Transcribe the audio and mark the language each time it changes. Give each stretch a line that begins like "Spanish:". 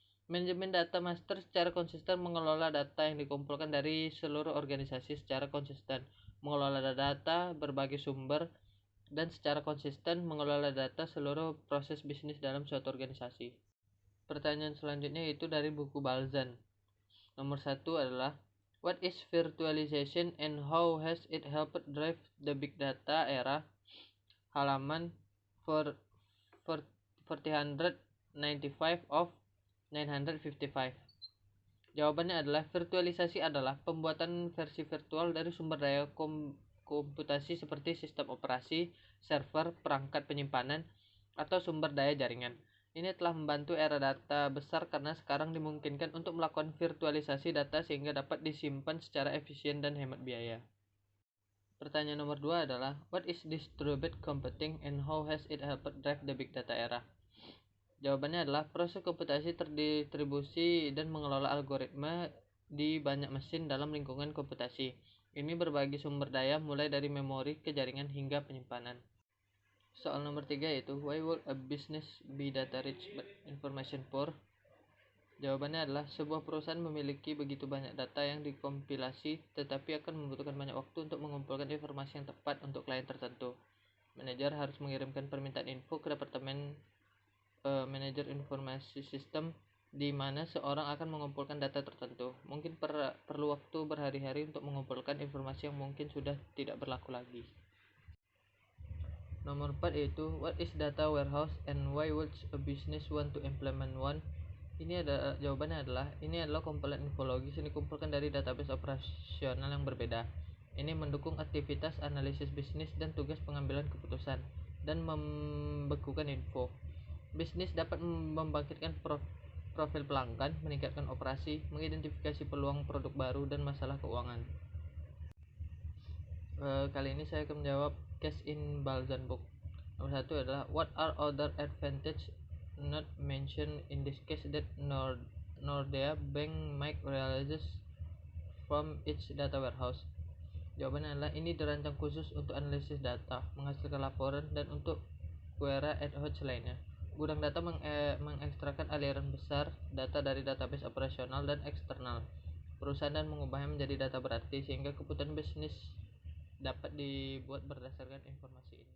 Indonesian: Manajemen data master secara konsisten mengelola data yang dikumpulkan dari seluruh organisasi secara konsisten, mengelola data berbagai sumber, dan secara konsisten mengelola data seluruh proses bisnis dalam suatu organisasi. Pertanyaan selanjutnya yaitu dari buku Balzan. Nomor 1 adalah,
English: what is virtualization and how has it helped drive the big data era?
Indonesian: Halaman 495 of 955. Jawabannya adalah virtualisasi adalah pembuatan versi virtual dari sumber daya komputasi seperti sistem operasi, server, perangkat penyimpanan, atau sumber daya jaringan. Ini telah membantu era data besar karena sekarang dimungkinkan untuk melakukan virtualisasi data sehingga dapat disimpan secara efisien dan hemat biaya. Pertanyaan nomor 2 adalah,
English: what is distributed computing and how has it helped drive the big data era?
Indonesian: Jawabannya adalah proses komputasi terdistribusi dan mengelola algoritma di banyak mesin dalam lingkungan komputasi. Ini berbagi sumber daya mulai dari memori ke jaringan hingga penyimpanan. Soal nomor 3 yaitu,
English: why would a business be data rich but information poor?
Indonesian: Jawabannya adalah sebuah perusahaan memiliki begitu banyak data yang dikompilasi tetapi akan membutuhkan banyak waktu untuk mengumpulkan informasi yang tepat untuk klien tertentu. Manajer harus mengirimkan permintaan info ke departemen manajer informasi sistem di mana seorang akan mengumpulkan data tertentu. Mungkin perlu waktu berhari-hari untuk mengumpulkan informasi yang mungkin sudah tidak berlaku lagi. Nomor 4 yaitu,
English: what is data warehouse and why would a business want to implement one?
Indonesian: Jawabannya adalah, ini adalah komponen infologis yang dikumpulkan dari database operasional yang berbeda. Ini mendukung aktivitas analisis bisnis dan tugas pengambilan keputusan dan membekukan info. Bisnis dapat membangkitkan profil pelanggan, meningkatkan operasi, mengidentifikasi peluang produk baru, dan masalah keuangan. Kali ini saya akan menjawab
English: case in Balzan book.
Indonesian: Nomor 1 adalah
English: what are other advantage not mentioned in this case that Nordea Bank might realizes from its data warehouse.
Indonesian: Jawabannya adalah ini dirancang khusus untuk analisis data, menghasilkan laporan, dan untuk query ad hoc lainnya. Gudang data mengekstrakan aliran besar data dari database operasional dan eksternal perusahaan dan mengubahnya menjadi data berarti, sehingga keputusan bisnis dapat dibuat berdasarkan informasi